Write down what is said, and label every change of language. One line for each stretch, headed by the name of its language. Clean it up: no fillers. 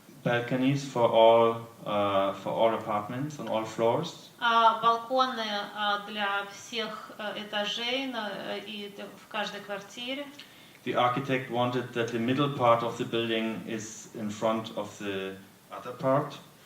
English: Balconies for all apartments on all floors.
Russian: Балконы для всех этажей и в каждой квартире.
English: The architect wanted that the middle part of the building is in front of the other part.